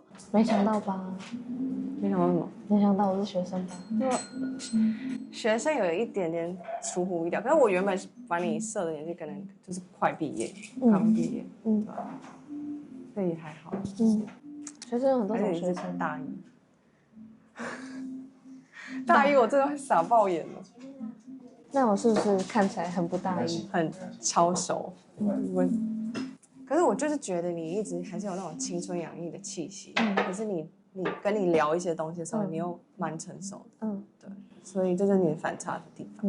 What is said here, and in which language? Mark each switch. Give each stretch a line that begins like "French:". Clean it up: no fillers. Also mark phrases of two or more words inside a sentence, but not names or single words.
Chinese: 沒想到吧？沒想到什麼？沒想到我是學生吧？學生有一點點出乎意料，可是我原本把你設的年紀可能就是快畢業，剛畢業，所以還好。學生有很多種學生，大一，大一我真的會傻爆眼了。那我是不是看起來很不大一？很超熟。可是我就是覺得你一直還是有那種青春洋溢的氣息，可是你跟你聊一些東西的時候，你又蠻成熟的，對，所以這是你的反差的地方。